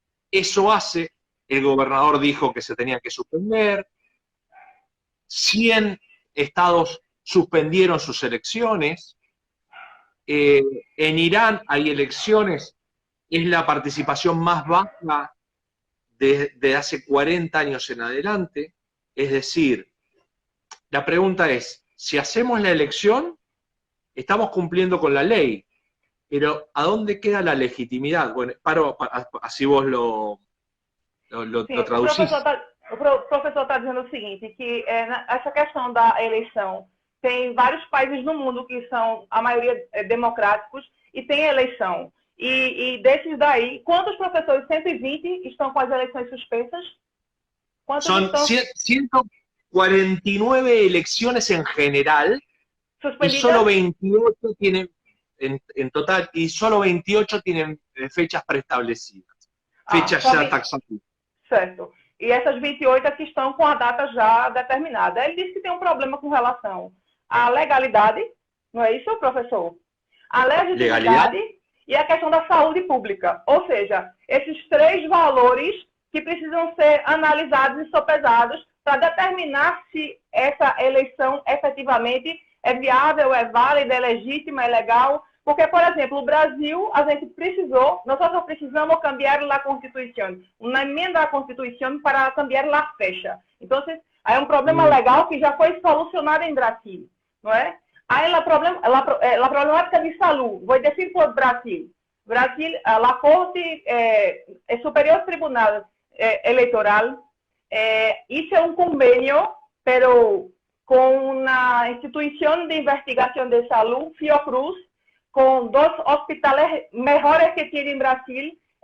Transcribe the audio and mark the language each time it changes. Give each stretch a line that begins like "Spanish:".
Spanish: Eso hace, el gobernador dijo que se tenía que suspender, 100 estados suspendieron sus elecciones, en Irán hay elecciones, es la participación más baja de hace 40 años en adelante. Es decir, la pregunta es, si hacemos la elección, estamos cumpliendo con la ley, pero ¿a dónde queda la legitimidad? Bueno, así vos lo traducís.
Portuguese: O professor está dizendo o seguinte, que essa questão da eleição, tem vários países no mundo que são, a maioria, democráticos, e tem eleição. E desses daí, quantos professores? 120 estão com as eleições suspensas?
Spanish: Son 149 elecciones en general, y solo 28 tienen, en total, y solo 28 tienen fechas preestablecidas, fechas
Portuguese: já taxativas. Certo. E essas 28 aqui estão com a data já determinada. Ele disse que tem um problema com relação à legalidade, não é isso, professor? A legitimidade e a questão da saúde pública. Ou seja, esses três valores que precisam ser analisados e sopesados para determinar se essa eleição efetivamente é viável, é válida, é legítima, é legal. Porque, por exemplo, o Brasil, a gente precisou, nós precisamos cambiar a Constituição, uma emenda à Constituição para cambiar a fecha. Então, é um problema legal que já foi solucionado em Brasil, não é? Aí, a problemática de saúde, vou dizer por Brasil.
Spanish: Brasil, a Corte Superior Tribunal Eleitoral hizo un convenio, pero con una institución de investigación de salud, Fiocruz, con dos hospitales mejores que tiene en Brasil,